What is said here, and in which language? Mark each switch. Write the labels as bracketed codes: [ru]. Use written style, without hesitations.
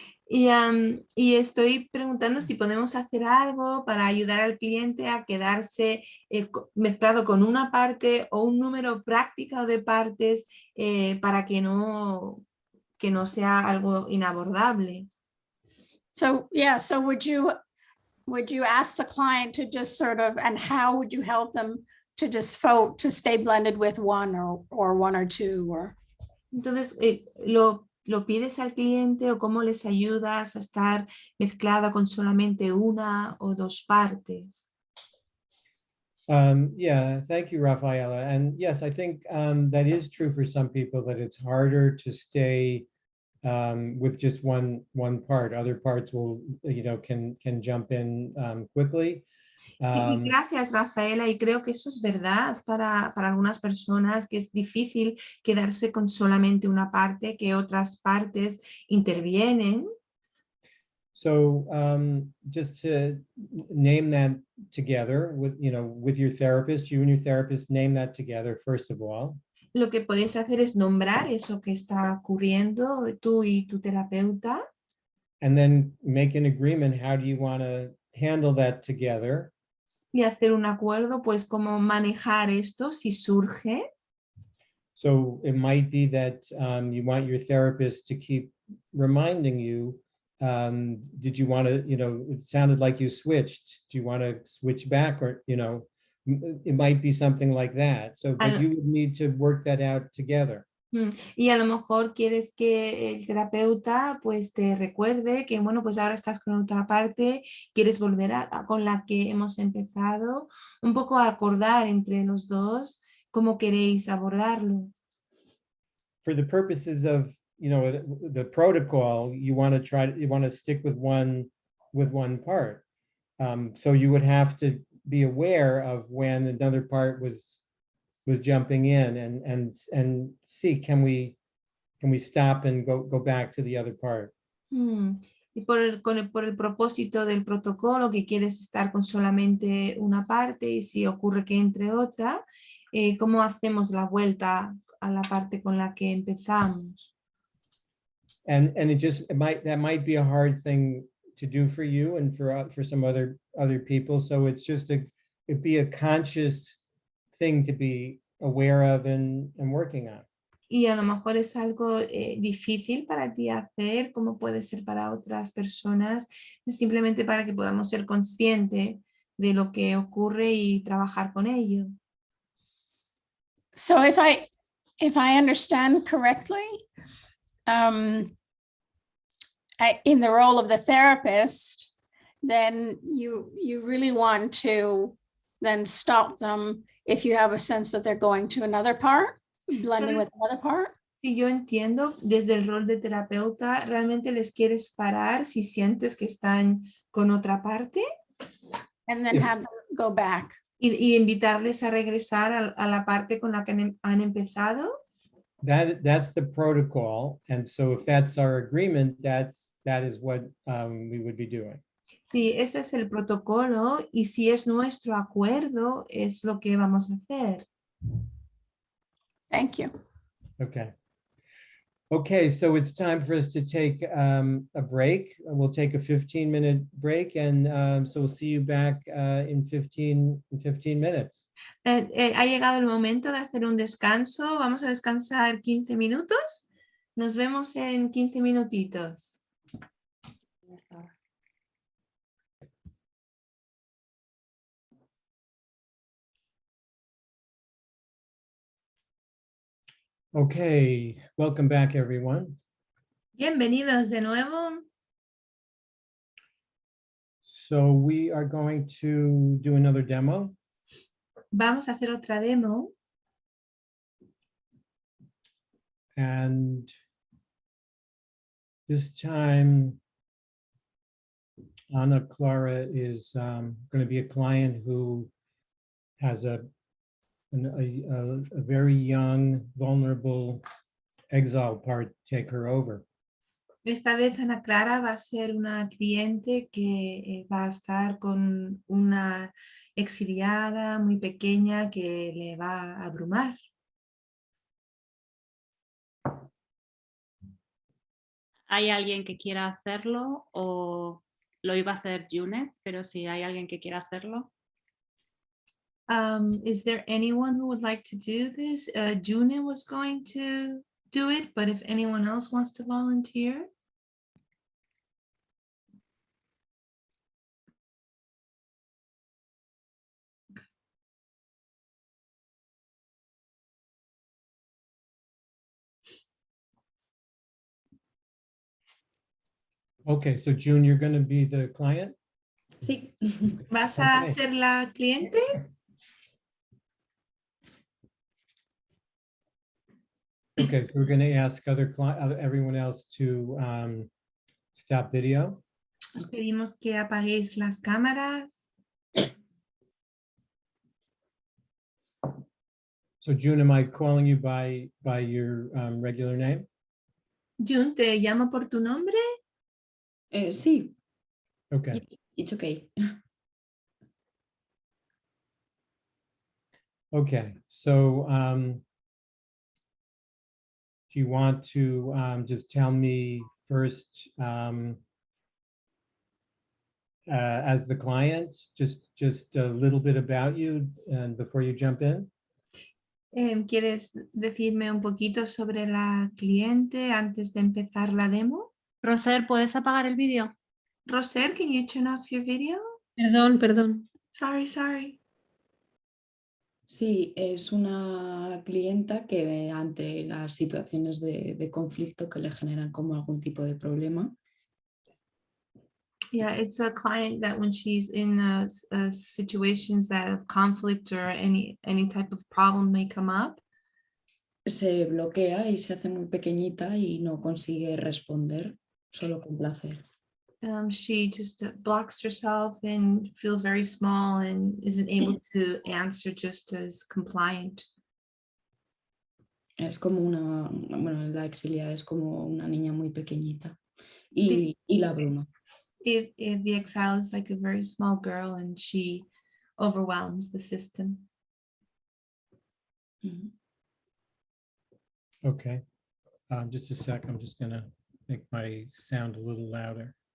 [es] Y estoy preguntando si podemos hacer algo para ayudar al cliente a quedarse mezclado con una parte o un número práctico de partes para que no sea algo inabordable. [en] So yeah, so would you ask the client to just sort of, and how would you help them to just to stay blended with one or one or two? Or [es] entonces lo pides al cliente o cómo les ayudas a estar mezclada con solamente una o dos partes? [en] Yeah, thank you, Rafaela. And yes, I think that is true for some people, that it's harder to stay with just one part. Other parts will, can jump in quickly. [es] Sí, gracias, Rafaela, y creo que eso es verdad para algunas personas, que es difícil quedarse con solamente una parte, que otras partes intervienen. [en] So just to name that together with your therapist, you and your therapist name that together, first of all. [es] Lo que podéis hacer es nombrar eso que está ocurriendo, tú y tu terapeuta. [en] And then make an agreement, how do you want to handle that together? [es] Y hacer un acuerdo, pues cómo manejar esto si surge. [en] So it might be that you want your therapist to keep reminding you, did you want to, it sounded like you switched. Do you want to switch back? Or, it might be something like that. So, but you would need to work that out together. [es] Y a lo mejor quieres que el terapeuta pues te recuerde que bueno, pues ahora estás con otra parte, quieres volver con la que hemos empezado, un poco acordar entre los dos cómo queréis abordarlo. [en] For the purposes of, the protocol, you want to stick with one part. So you would have to be aware of when another part was jumping in and see, can we stop and go back to the other part? [es] Y por el propósito del protocolo, que quieres estar con solamente una parte y si ocurre que entre otra, ¿cómo hacemos la vuelta a la parte con la que empezamos? [en] And that might be a hard thing to do for you and for some other people. So it's just it'd be a conscious thing to be aware of and working on. [es] Y a lo mejor es algo difícil para ti hacer, como puede ser para otras personas, simplemente para que podamos ser conscientes de lo que ocurre y trabajar con ello. [en] So if I understand correctly, in the role of the therapist, then you really want to then stop them if you have a sense that they're going to another part, blending with another part. [es] Si yo entiendo, desde el rol de terapeuta, ¿realmente les quieres parar si sientes que están con otra parte? [en] And then have them go back. [es] Y invitarles a regresar a la parte con la que han empezado. [en] That's the protocol, and so if that's our agreement, that is what we would be doing. [es] Sí, ese es el protocolo y si es nuestro acuerdo, es lo que vamos a hacer. [en] Thank you. Okay. Okay, so it's time for us to take a break. We'll take a 15-minute break, and so we'll see you back in 15 minutes. [es] Ha llegado el momento de hacer un descanso. Vamos a descansar 15 minutos. Nos vemos en 15 minutitos. [en] Okay, welcome back, everyone. [es] Bienvenidos de nuevo. [en] So we are going to do another demo. [es] Vamos a hacer otra demo. [en] And this time, Ana Clara is going to be a client who has a very young, vulnerable exile part take her over. [es] Esta vez Ana Clara va a ser una cliente que va a estar con una exiliada muy pequeña que le va a abrumar. ¿Hay alguien que quiera hacerlo o lo iba a hacer June? Pero si hay alguien que quiera hacerlo. [en] Is there anyone who would like to do this? June was going to do it, but if anyone else wants to volunteer. Okay, so June, you're going to be the client? [es] Sí. ¿Vas a [en] Okay. [es] ser la cliente? [en] Okay, so we're going to ask everyone else to stop video. [es] Os pedimos que apaguéis las cámaras. [en] So June, am I calling you by your regular name? [es] June, ¿te llamo por tu nombre? Sí, [en] Okay. it's okay. Okay, so do you want to just tell me first as the client, just a little bit about you and before you jump in? [es] ¿Quieres decirme un poquito sobre la cliente antes de empezar la demo? Roser, ¿puedes apagar el vídeo? [en] Roser, can you turn off your video? [es] Perdón. [en] Sorry. [es] Sí, es una clienta que ante las situaciones de conflicto que le generan como algún tipo de problema, [en] Yeah, it's a client that when she's in situations that of conflict or any type of problem may come up, [es] se bloquea y se hace muy pequeñita y no consigue responder, solo con placer. [en] She just blocks herself and feels very small and isn't able to answer just as compliant. [es] Es como una, bueno, la exiliada es como una niña muy pequeñita y la abruma. [en] If the exile is like a very small girl and she overwhelms the system. Okay. Just a sec. I'm just going to make my sound a little louder.